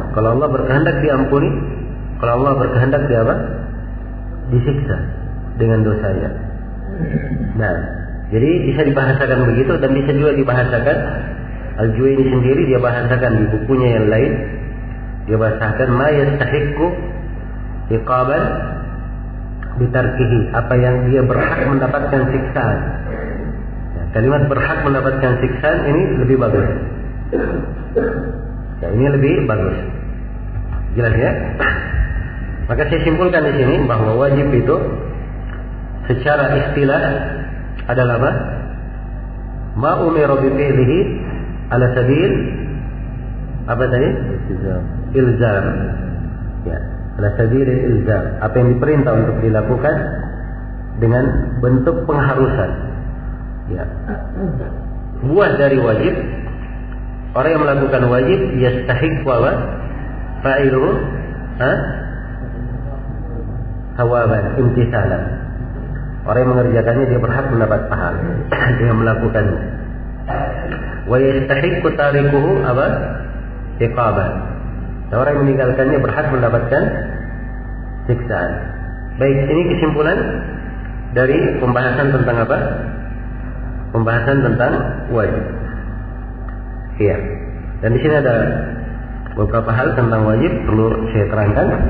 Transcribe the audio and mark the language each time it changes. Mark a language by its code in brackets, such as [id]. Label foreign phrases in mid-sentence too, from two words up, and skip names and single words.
[id] Kalau Allah berkehendak diampuni, kalau Allah berkehendak dia apa? Disiksa dengan dosanya. Nah, jadi bisa dibahasakan begitu dan bisa juga dibahasakan. Al-Juwayni sendiri dia bahasakan di bukunya yang lain, dia bahasakan [ar] ما يستحق عقابا بتركه, [id] apa yang dia berhak mendapatkan siksaan. Ya, kalimat berhak mendapatkan siksaan ini lebih bagus. Ya, ini lebih bagus. Jelas ya? Maka saya simpulkan di sini bahwa wajib itu secara istilah adalah apa? [ar] ما أمر بفعله على سبيل [id] apa tadi? [ar] Ilzam. Ya, على سبيل إلزام. [id] Apa yang diperintah untuk dilakukan dengan bentuk pengharusan. Ya. Buah dari wajib, orang yang melakukan wajib [ar] يستحق وفاعله ثوابا امتثالا. [id] Orang yang mengerjakannya dia berhak mendapat pahala dengan melakukannya. [ar] ويستحق تاركه apa? [id] Iqaban. Orang yang meninggalkannya berhak mendapatkan siksaan. Baik, ini kesimpulan dari pembahasan tentang apa? Pembahasan tentang wajib. Iya. Dan di sini ada beberapa hal tentang wajib perlu saya terangkan.